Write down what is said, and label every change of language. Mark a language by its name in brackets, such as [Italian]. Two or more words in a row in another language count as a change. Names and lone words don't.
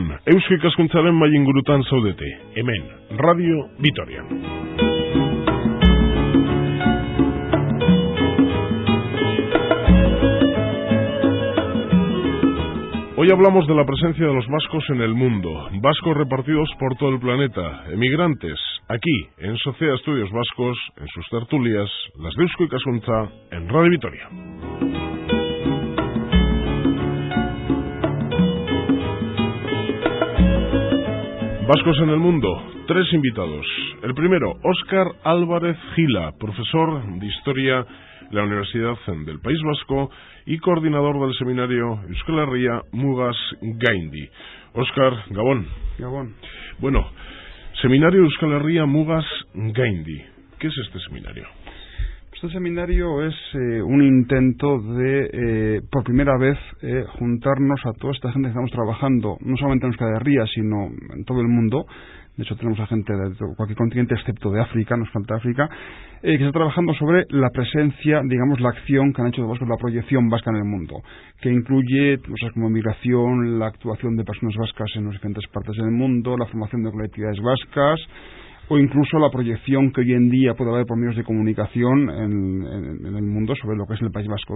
[Basque] Eusko Ikaskuntzaren mai ingurutan zaudete, hemen, Radio Vitoria. [Spanish] Hoy hablamos de la presencia de los vascos en el mundo, vascos repartidos por todo el planeta, emigrantes, aquí, en Sociedad Estudios Vascos, en sus tertulias, las de Eusko Ikaskuntza, en Radio Vitoria. Vascos en el mundo, 3 invitados. El primero, Óscar Álvarez Gila, profesor de Historia de la Universidad del País Vasco y coordinador del seminario Euskal Herria Mugaz Gaindi. [Basque] Óscar, Gabón. Gabón. [Spanish] Bueno, seminario Euskal Herria Mugaz Gaindi. ¿Qué es este seminario? Este seminario es un intento de, por primera vez, juntarnos a toda esta gente que estamos trabajando, no solamente en Euskal Herria, sino en todo el mundo. De hecho, tenemos a gente de cualquier continente, excepto de África, nos falta África, que está trabajando sobre la presencia, digamos, la acción que han hecho los vascos, la proyección vasca en el mundo, que incluye cosas como migración, la actuación de personas vascas en las diferentes partes del mundo, la formación de colectividades vascas, o incluso la proyección que hoy en día puede haber por medios de comunicación en el mundo sobre lo que es el País Vasco.